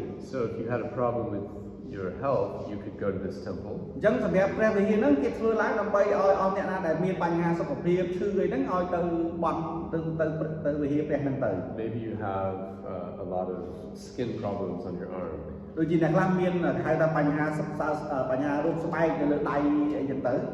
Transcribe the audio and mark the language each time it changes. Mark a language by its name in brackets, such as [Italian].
[English] So if you had a problem with your health, you could go to this temple. [Khmer] អញ្ចឹងសម្រាប់ព្រះវិហារហ្នឹងគេធ្វើឡើងដើម្បីឲ្យអស់អ្នកណាដែលមានបញ្ហាសុខភាពឈឺអីហ្នឹងឲ្យទៅបន់ទៅវិហារព្រះហ្នឹងទៅ [English] Maybe you have a lot of skin problems on your arm. [Khmer] ដូចជាអ្នកខ្លះមានគេហៅថាបញ្ហាបញ្ហារោគស្បែកនៅលើដៃអីចឹងទៅ